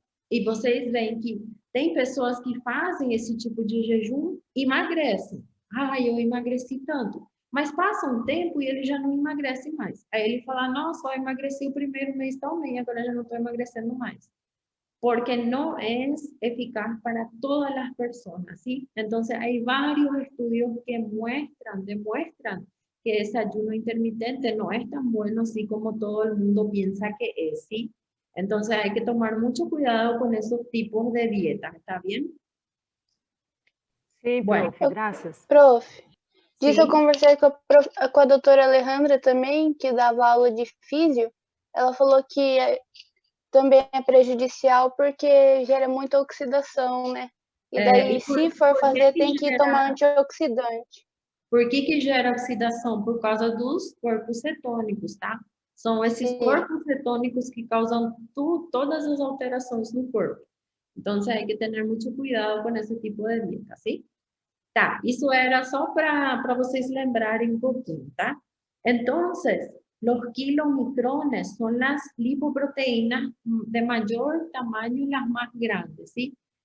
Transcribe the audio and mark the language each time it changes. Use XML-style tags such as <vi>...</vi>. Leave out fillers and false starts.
<pt>E vocês veem que tem pessoas que fazem esse tipo de jejum e emagrecem. Eu emagreci tanto. Mas passa um tempo e ele já não emagrece mais. Aí ele fala, nossa, eu emagreci o primeiro mês também, agora já não estou emagrecendo mais.</pt> <es>Porque no es eficaz para todas las personas, ¿sí? Entonces, hay varios estudios que demuestran que ese ayuno intermitente no es tan bueno así como todo el mundo piensa que es, ¿sí? Entonces, hay que tomar mucho cuidado con esos tipos de dietas, ¿está bien?</es> <pt>Sim,</pt> <es>Bueno.</es> <pt>prof, graças. Prof, disso eu Sim. conversei com a doutora Alejandra também, que dava aula de físio. Ela falou que também é prejudicial porque gera muita oxidação, né? E daí, se for fazer, tem que tomar antioxidante. Por que gera oxidação? Por causa dos corpos cetônicos, tá? São esses corpos cetônicos que causam todas as alterações no corpo. Então,</pt> <es>hay que</es> <pt>ter muito cuidado com esse tipo de dieta,</pt> <es>¿sí?</es> <pt>Tá, isso era só para vocês lembrarem um pouquinho, tá? Então,</pt> <es>los kilomicrones son las lipoproteínas de mayor tamaño y las más grandes, ¿sí?</es>